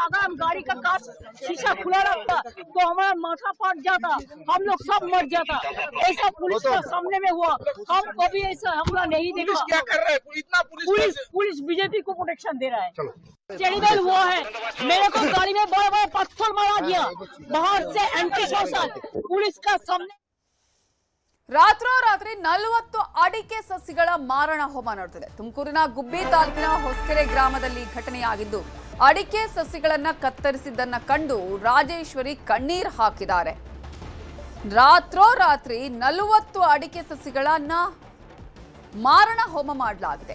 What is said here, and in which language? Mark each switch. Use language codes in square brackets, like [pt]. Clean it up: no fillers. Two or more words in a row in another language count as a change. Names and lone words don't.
[hi] अगर हम गाड़ी का कांच शीशा खुला रखता तो हमारा माथा फट जाता, हम लोग सब मर जाता। ऐसा पुलिस का सामने में हुआ। हम कभी ऐसा हमला नहीं देखा। पुलिस क्या कर रहा है? इतना पुलिस बीजेपी को प्रोटेक्शन दे रहा है। चेड़ीबेल हुआ है, मेरे को गाड़ी में बड़ा बड़ा पत्थर मारा गया। बाहर से [en] anti social [hi] पुलिस का सामने [kn] ರಾತ್ರೋರಾತ್ರಿ 40 ಅಡಿಕೆ ಸಸಿಗಳ ಮಾರಣ ಹೋಮ ನಡೆದಿದೆ. ತುಮಕೂರಿನ ಗುಬ್ಬಿ ತಾಲೂಕಿನ ಹೊಸಕೆರೆ ಗ್ರಾಮದಲ್ಲಿ ಘಟನೆಯಾಗಿದ್ದು ಅಡಿಕೆ ಸಸಿಗಳನ್ನ ಕತ್ತರಿಸಿದ್ದನ್ನ ಕಂಡು ರಾಜೇಶ್ವರಿ ಕಣ್ಣೀರು ಹಾಕಿದ್ದಾರೆ. ರಾತ್ರೋರಾತ್ರಿ 40 ಅಡಿಕೆ ಸಸಿಗಳನ್ನ ಮಾರಣ ಹೋಮ ಮಾಡಲಾಗಿದೆ.